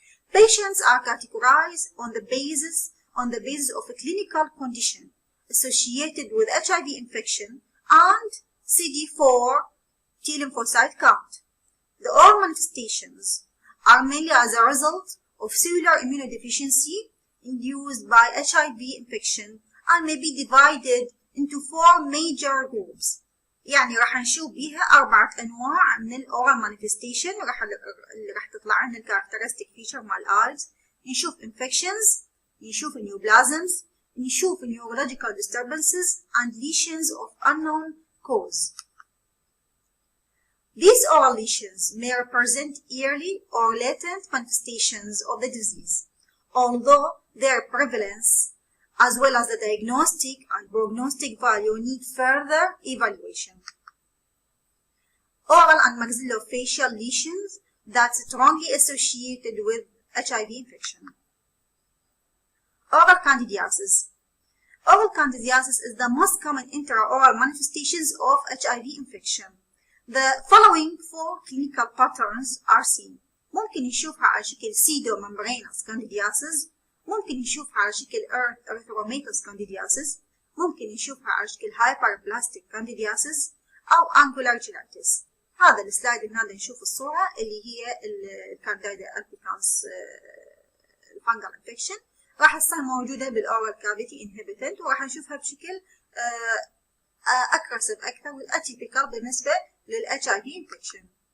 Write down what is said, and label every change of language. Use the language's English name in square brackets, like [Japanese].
[English] Patients are categorized on the basis of a clinical condition associated with HIV infection and CD4 T lymphocyte count. The all manifestations are mainly as a result of cellular immunodeficiency induced by HIV infection and may be divided into 4 major groups. [Arabic] يعني راح نشوف بيها 4 أنواع من الأورال مانيفستيشن اللي راح تطلع لنا الكاركترستيك فيتشر مع الآيز. نشوف [English] infections، نشوف neoplasms، نشوف neurological disturbances and lesions of unknown cause. These oral lesions may represent early or latent manifestations of the disease, although their prevalence as well as the diagnostic and prognostic value need further evaluation. Oral and maxillofacial lesions that strongly associated with HIV infection. Oral candidiasis. Oral candidiasis is the most common intraoral manifestations of HIV infection. The following 4 clinical patterns are seen. [Arabic] ممكن نشوفها على شكل pseudomembranous candidiasis، ممكن نشوفها على شكل erythromatous candidiasis، ممكن نشوفها على شكل hyperplastic candidiasis أو angular cheilitis. هذا السلايد هنا نشوف الصورة اللي هي الكانديدا albicans fungal infection راح تصير موجودة بالأورال كافيتي inhibitant، وراح نشوفها بشكل أكرسف أكثر والأتيبيكال بالنسبة للHIV infection.